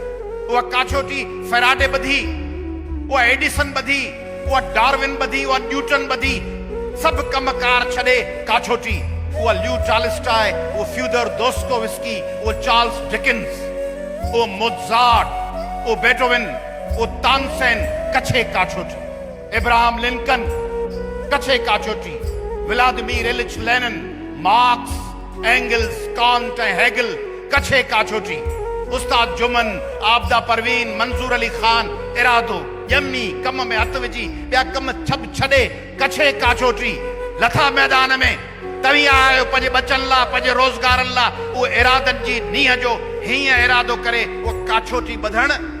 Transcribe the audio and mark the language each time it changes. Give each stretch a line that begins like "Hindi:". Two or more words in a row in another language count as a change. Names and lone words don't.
Sindhi: उहा काछोटी फेराडे ॿधी उहा एडिसन ॿधी उहा डार्विन ॿधी उहा न्यूटन ॿधी सभु कमकार छॾे काछोटी उहा ल्यू टॉलस्टॉय उहो फ्यूडर दोस्टोवस्की उहो चार्ल्स डिकिंस उहो मोज़ार्ट उहो बेटोवन उहो तानसेन कच्छे काछोटी इब्राहिम लिंकन कच्छे काछोटी व्लादिमीर इलिच लेनिन मार्क्स एंगल्स कांट ऐं हेगल कच्छे काछोटी उस्ताद जुमन आबदा परवीन मंसूर अली खान इरादो ॼमी कम में हथ विझी ॿिया कम सभु छॾे कच्छे काछोटी लथा मैदान में तव्हीं आहियो पंहिंजे बचनि लाइ पंहिंजे रोज़गारनि लाइ उहो इरादनि जी नीह जो हीअं इरादो करे उहो काछोटी ॿधण